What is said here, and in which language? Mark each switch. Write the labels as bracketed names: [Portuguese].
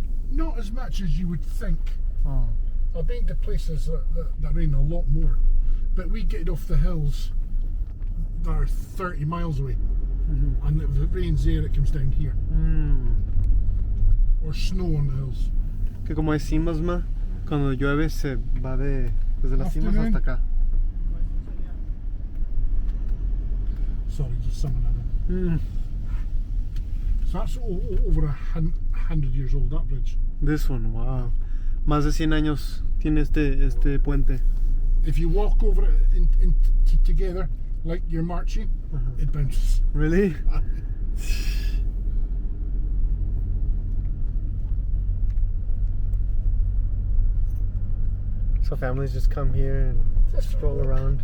[English] Not as much as you would think. Oh. I've been to places that rain a lot more, but we get off the hills that are 30 miles away, and if it rains there, it comes down here, or snow on the hills. [Spanish] Que como hay cimas, ma, cuando llueve se va desde las cimas hasta acá. [English] Sorry, just summing that in. So that's over 100 years old, that bridge. This one, wow. [Spanish] Más de 100 años tiene este puente. [English] If you walk over it together, like you're marching, it bounces. Really? So families just come here and stroll around.